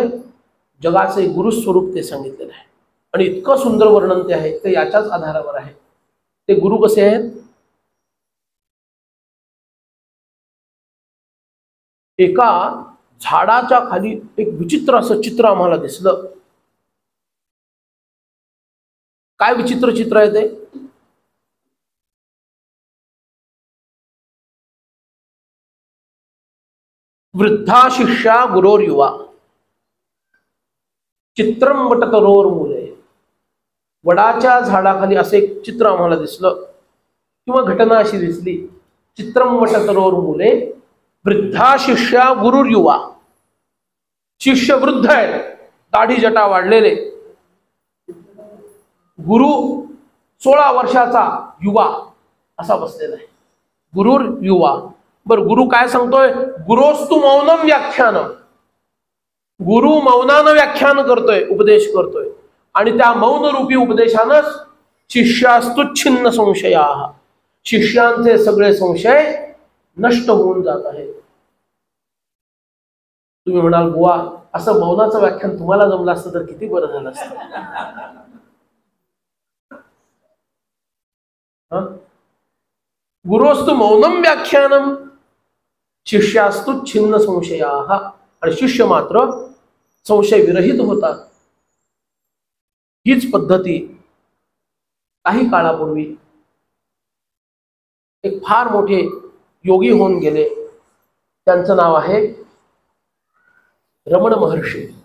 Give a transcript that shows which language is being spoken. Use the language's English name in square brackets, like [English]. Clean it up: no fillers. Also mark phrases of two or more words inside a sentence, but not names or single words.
[Marathi] जगाचे गुरुस्वरूप ते सांगितलेलं आहे. आणि इतकं सुंदर वर्णन ते आहे, ते याच्याच आधारावर आहे. ते गुरु कसे आहेत? एका झाडाच्या खाली एक विचित्र असं चित्र आम्हाला दिसलं. काय विचित्र चित्र आहे ते? [Sanskrit] वृद्धा शिष्या गुरोर युवा चित्रम वटतरोर मुले. [Marathi] वडाच्या झाडाखाली असे एक चित्र आम्हाला दिसलं किंवा घटना अशी दिसली. [Sanskrit] चित्रम वटतरोर मुले वृद्धा शिष्या गुरुर युवा. [Marathi] शिष्य वृद्ध आहे, दाढी जटा वाढलेले. गुरु 16 वर्षाचा युवा असा बसलेला आहे. [Sanskrit] गुरुर युवा. [Marathi] बर, गुरु काय सांगतोय? [Sanskrit] गुरोस्तु मौनम व्याख्यानम. [Marathi] गुरु मौनानं व्याख्यान करतोय, उपदेश करतोय. आणि त्या मौन रूपी उपदेशानंच [Sanskrit] शिष्यास्तु छिन्न संशया. [Marathi] शिष्यांचे सगळे संशय नष्ट होऊन जात आहेत. तुम्ही म्हणाल, बुवा असं मौनाचं व्याख्यान तुम्हाला जमलं असतं तर किती बरं झालं असतं. [Sanskrit] गुरोस्तु मौनम व्याख्यानम शिष्यास्तु छिन्न संशया. [Marathi] आणि शिष्य मात्र संशय विरहित होतात. हीच पद्धती काही काळापूर्वी एक फार मोठे योगी होऊन गेले. त्यांचं नाव आहे रमण महर्षी.